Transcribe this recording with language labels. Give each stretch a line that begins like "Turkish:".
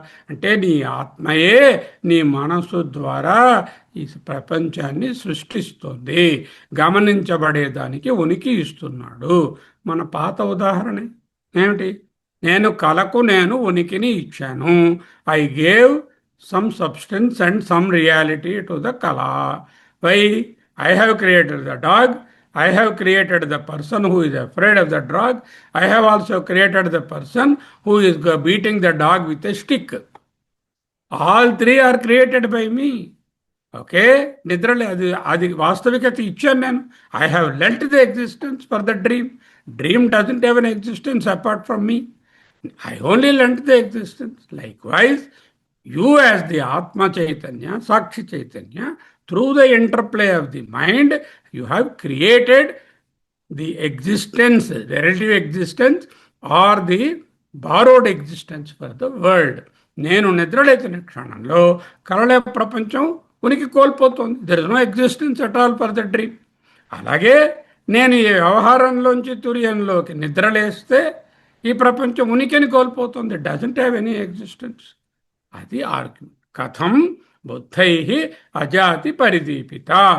Telugu: అంటే నీ ఆత్మయే నీ మనసు ద్వారా ఈ ప్రపంచాన్ని సృష్టిస్తుంది, గమనించబడేదానికి ఉనికి ఇస్తున్నాడు. మన పాత ఉదాహరణ ఏమిటి? నేను ఉనికిని ఇచ్చాను.
English: I gave some substance and some reality to the కళ. Why? I have created the dog, I have created the person who is afraid of the dog. I have also created the person who is beating the dog with a stick. All three are created by me.
Telugu: Okay, నిద్రలే అది అది వాస్తవికత ఇచ్చాను నేను.
English: I have lent the existence for the dream. Dream doesn't have an existence apart from me. I only lent the existence. Likewise, you as the Atma Chaitanya, Sakshi Chaitanya, through the interplay of the mind, you have created the existence, relative existence, or the borrowed existence for the world.
Telugu: నేను నిద్రలేచిన క్షణంలో కలల ప్రపంచం ఉనికి కోల్పోతుంది.
English: There is no existence at all for the dream.
Telugu: అలాగే నేను ఈ వ్యవహారంలోంచి తుర్యంలోకి నిద్రలేస్తే ఈ ప్రపంచం ఉనికిని కోల్పోతుంది.
English: Doesn't have any existence.
Telugu: అది ఆర్గ్యుమెంట్.
Sanskrit: కథం బుద్ధై అజాతి పరిదీపిత.